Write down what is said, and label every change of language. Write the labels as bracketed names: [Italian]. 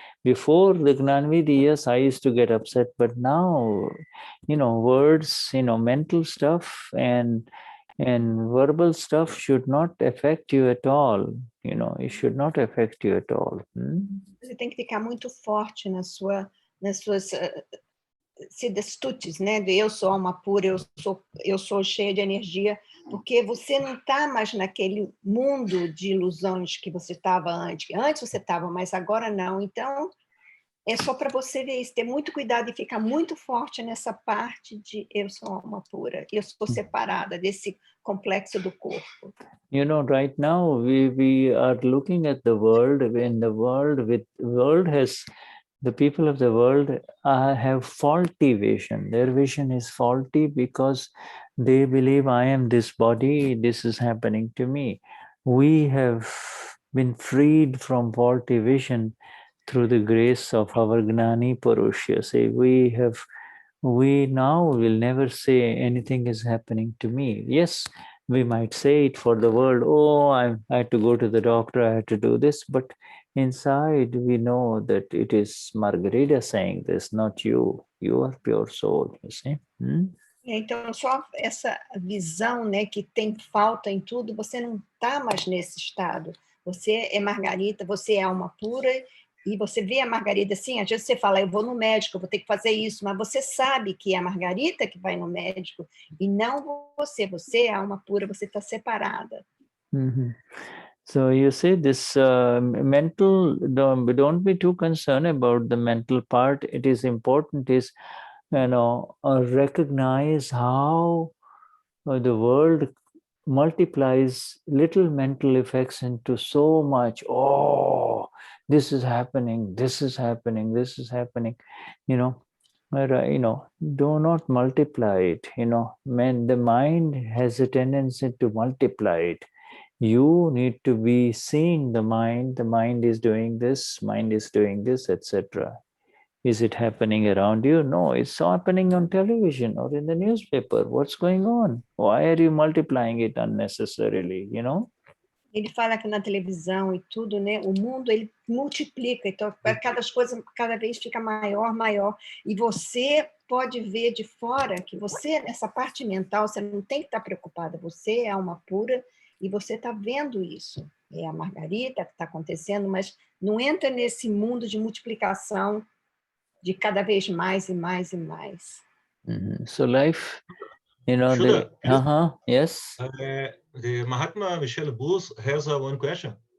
[English] Before the Gnanvidhi, yes, I used to get upset, but now, words, mental stuff and verbal stuff should not affect you at all. It should not affect you at all. [Portuguese] Você tem que ficar muito forte nas suas siddhastutes, né? De eu sou alma pura, eu sou cheia de energia, porque você não está mais naquele mundo de ilusões que você estava antes. Antes você estava, mas agora não. Então, é só para você ver isso, ter muito cuidado e ficar muito forte nessa parte de eu sou alma pura, eu sou separada desse complexo do corpo. [English] Right now we are looking at the world, and the world has, the people of the world have faulty vision. Their vision is faulty because they believe I am this body, this is happening to me. We have been freed from faulty vision through the grace of our Gnani Purush. You see, we now will never say anything is happening to me. Yes, we might say it for the world, I had to go to the doctor, I had to do this, but inside we know that it is Margarita saying this, not you. You are pure soul, you see. [Portuguese] Então, só essa visão, né, que tem falta em tudo, você não está mais nesse estado. Você é Margarita, você é alma pura, E você vê a Margarida assim, às vezes você fala, eu vou no médico, eu vou ter que fazer isso, mas você sabe que é a Margarida que vai no médico e não você. Você é alma pura, você está separada. [English] So you see this mental, don't be too concerned about the mental part. It is important is, recognize how the world multiplies little mental effects into so much. Oh, this is happening, this is happening, this is happening, but, do not multiply it. The mind has a tendency to multiply it. You need to be seeing the mind is doing this, etc. Is it happening around you? No, it's happening on television or in the newspaper. What's going on? Why are you multiplying it unnecessarily, [Portuguese] Ele fala que na televisão e tudo, né? O mundo, ele multiplica. Então, cada vez fica maior, maior. E você pode ver de fora que você, nessa parte mental, você não tem que estar preocupada. Você é alma pura e você está vendo isso. É a Margarida que está acontecendo, mas não entra nesse mundo de multiplicação de cada vez mais e mais e mais. [English] So life, Shuddha, yes. The Mahatma Michelle Booth has one question.